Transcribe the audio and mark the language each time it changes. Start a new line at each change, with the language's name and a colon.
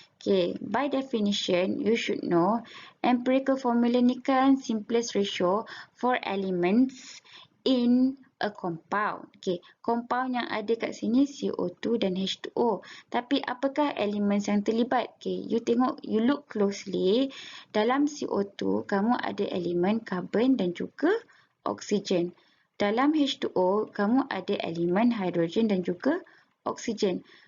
English: Okay, by definition, you should know empirical formula
Malay: ni kan
English: simplest ratio for elements in a compound.
Malay: Okay, compound yang ada kat sini CO2 dan H2O. Tapi apakah elements yang terlibat?
English: Okay, you tengok, you look closely.
Malay: Dalam CO2, kamu ada elemen carbon dan juga oksigen. Dalam H2O, kamu ada elemen hidrogen dan juga oksigen.